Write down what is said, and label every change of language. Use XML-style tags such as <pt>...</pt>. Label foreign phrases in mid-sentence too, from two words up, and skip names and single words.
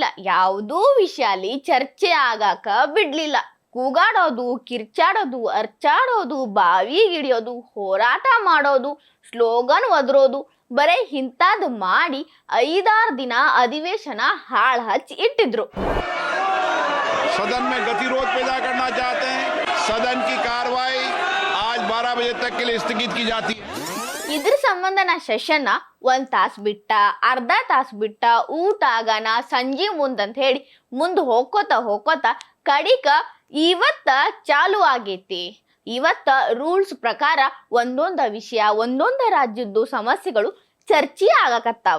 <kn>ಯಾವುದೂ ವಿಷಯಲಿ ಚರ್ಚೆ ಆಗಾಕ ಬಿಡ್ಲಿಲ್ಲ. ಕೂಗಾಡೋದು, ಕಿರ್ಚಾಡೋದು, ಅರ್ಚಾಡೋದು, ಬಾವಿಗಿಡಿಯೋದು, ಹೋರಾಟ ಮಾಡೋದು, ಸ್ಲೋಗನ್ ಒದರೋದು, ಬರೇ ಇಂಥದ್ದು ಮಾಡಿ 5-6 ದಿನ ಅಧಿವೇಶನ ಹಾಳು ಹಚ್ಚಿ ಇಟ್ಟಿದ್ರು.</kn> <hi>सदन में गतिरोध पैदा करना चाहते हैं. सदन की कार्रवाई आज 12 बजे तक के लिए स्थगित की जाती है.</hi> <kn>ಇದ್ರ ಸಂಬಂಧ ನಾ ಸೆಷನ್ 1 ತಾಸು ಬಿಟ್ಟ, ಅರ್ಧ ತಾಸು ಬಿಟ್ಟ, ಊಟ ಆಗನ ಸಂಜೆ ಮುಂದಂತ ಹೇಳಿ ಮುಂದೆ ಹೋಗ್ಕೋತ ಕಡಿಕ ಇವತ್ತ ಚಾಲು ಆಗೈತಿ. ಇವತ್ತ ರೂಲ್ಸ್ ಪ್ರಕಾರ ಒಂದೊಂದ ವಿಷಯ, ಒಂದೊಂದ ರಾಜ್ಯದ್ದು ಸಮಸ್ಯೆಗಳು ಚರ್ಚೆ ಆಗಕತ್ತಾವ.</kn>